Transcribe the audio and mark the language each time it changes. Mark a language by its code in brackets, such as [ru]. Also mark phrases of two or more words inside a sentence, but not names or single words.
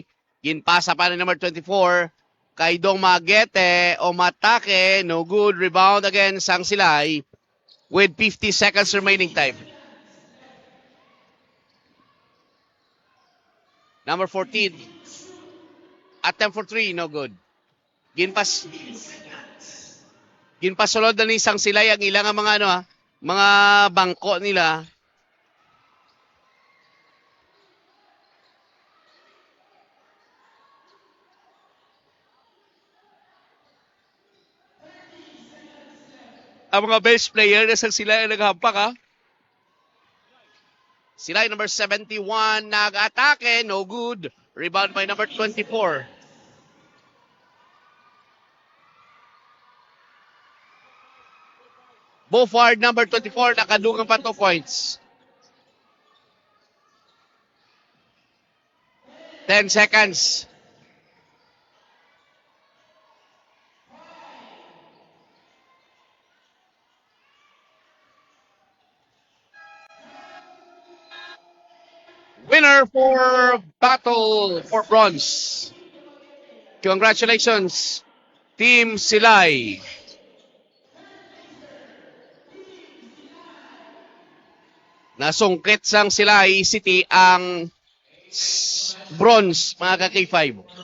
[hil] Ginpasa pa ni number 24 kay Dong Magete o Matake. [en] No good. Rebound again sang Silay with 50 seconds remaining time. Number 14. Attempt for 3. No good. [hil] Ginpasulod na ni sang Silay ang ilang mga mga bangko nila. Ang mga [en] best player [hil] na sang Silay ang naghampak ha. Silay number 71 nag-atake, [en] no good. Rebound by number 24. [hil] Beaufort number 24 nakadugang pa 2 points. [en] 10 seconds. Winner for battle for bronze. Congratulations, Team Silay. [hil] Nasungkit sang Silay City ang bronze, mga ka-K5.